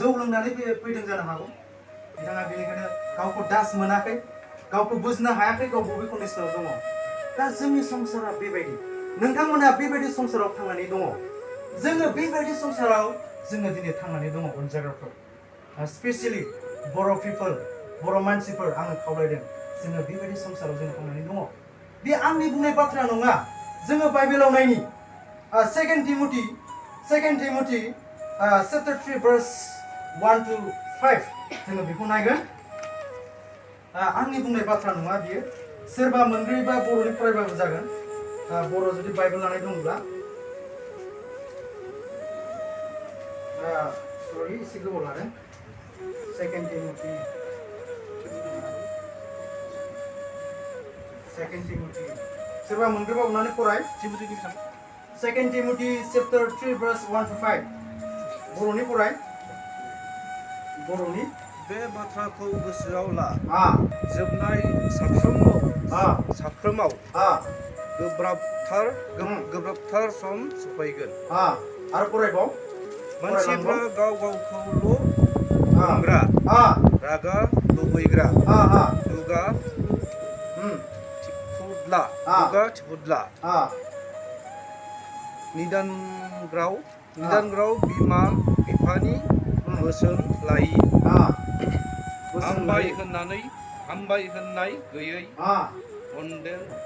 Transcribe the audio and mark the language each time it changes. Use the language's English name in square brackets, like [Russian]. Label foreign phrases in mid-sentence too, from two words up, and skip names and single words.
[Bodo] लोंनानै फैदों जानो हागौ बिथाङा बेनिखायनो गावखौ दास मोनाखै गावखौ बुजिनो हायाखै गाव बबे कन्डिसनाव दङ दा जोंनि संसारा बेबायदि नोंथांमोना बेबायदि संसाराव थांनानै दङ जोङो बेबायदि संसाराव जोङो दिनै थांनानै दङ अनजाग्राफोर स्पेसियेलि बर' मानसिफोर आङो खावलायदों जोङो बेबायदि संसाराव जोङो थांनानै दङ बे आंनि बुंनाय बाथ्रा नङा जोङो बाइबेलाव नायनि 2 Timothy [English] chapter 3 verse 1 to 5 [Bodo] जोङो बेखौ नायगोन आंनि बुंनाय बाथ्रा नङा बियो सोरबा मोनब्रै बा बर'नि फरायबाबो जागोन बर' जुदि बाइबेल लानाय दंब्ला सरि एसे गोबाव लादों 2 Timothy सोरबा मोनब्रैबा अननानै फराय 2 [English] Timothy chapter 3 verse 1 to 5 [Bodo] बर'नि फराय बर'नि बे बाथ्राखौ गोसोआव ला जोबनाय साफ्रोमाव गोब्राबथार सम सफैगोन आरो फरायबाव मानसिफ्रा गाव गावखौल' अनग्रा रागा लुबैग्रा दुगा थिफुदला निदानग्राव बिमा बिफानि बोसोन लायि हामबाय होननाय गैयै अनदेल